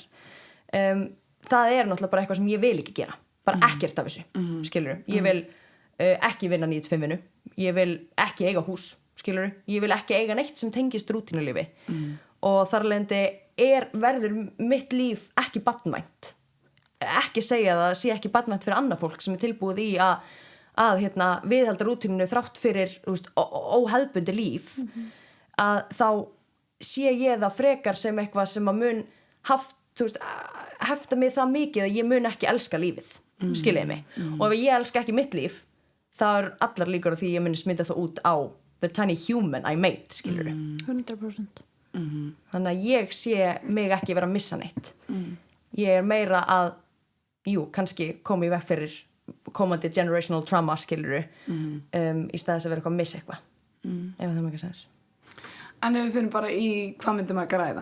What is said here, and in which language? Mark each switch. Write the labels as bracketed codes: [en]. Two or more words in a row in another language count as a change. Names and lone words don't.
[is] Það er náttúrulega bara eitthvað sem ég vil ekki gera, bara ekkert af þessu, skilur, ég vil ekki vinna 9-5 vinnu, ég vil ekki eiga hús, skilur, ég vil ekki eiga neitt sem tengist rútínulífi og þar leðandi verður mitt líf ekki barnvænt, ekki segja það sé ekki barnvænt fyrir annað fólk sem er tilbúið í að viðhalda rútínunu þrátt fyrir óhefðbundi líf að þá sé ég það frekar sem eitthvað sem að mun hefta mig það mikið að ég mun ekki elska lífið, skiljiði mig og ef ég elska ekki mitt líf það er allar líkur á því ég muni smita það út á [en] the tiny human I made, [is] skilur 100%. þannig að ég sé mig ekki vera að missa neitt ég er meira að kannski koma í veg fyrir komandi [en] generational trauma, [is] skilur í staðis að vera eitthvað að missa eitthvað ef það er ekki sens. En ef við fyrir bara í hvað myndi maður græða?